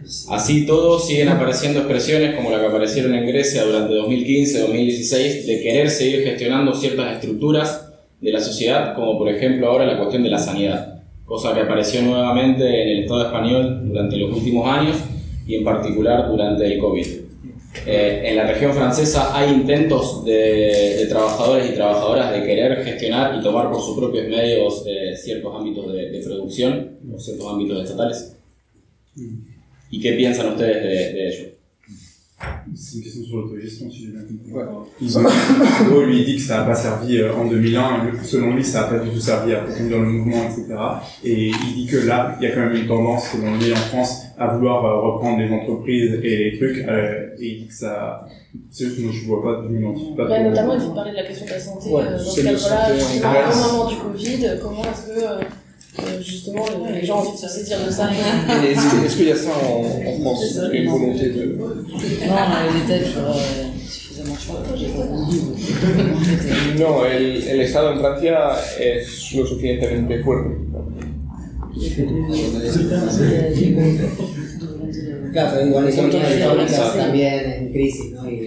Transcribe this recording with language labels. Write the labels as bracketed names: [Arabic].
[Spanish] Así todo, siguen apareciendo expresiones como la que aparecieron en Grecia durante 2015-2016 de querer seguir gestionando ciertas estructuras de la sociedad, como por ejemplo ahora la cuestión de la sanidad, cosa que apareció nuevamente en el Estado español durante los últimos años y en particular durante el COVID. En la región francesa hay intentos de trabajadores y trabajadoras de querer gestionar y tomar por sus propios medios ciertos ámbitos de producción o ciertos ámbitos estatales. ¿Y qué piensan ustedes de ello? [French] C'est une question sur l'autogestion, si j'ai bien compris. Ouais. Thibault, lui, il dit que ça n'a pas servi en 2001. Selon lui, ça n'a pas du tout servi à profiter dans le mouvement, etc. Et il dit que là, il y a quand même une tendance, selon lui, en France, à vouloir reprendre les entreprises et les trucs. Et il dit que ça. C'est juste que je ne vois pas de lui notamment, il dit de parler de la question de la santé. Ouais, dans ce cas-là, au moment du Covid, comment est-ce que. Justement, les gens ont envie de se saisir de ça. Est-ce qu'il y a ça en France, une volonté de. Non, elle était suffisamment forte. [Spanish] Non, el Estado en Francia es lo suficientemente fuerte. Claro, pero igual es una historia también en crisis, ¿no? Y en bancarrota.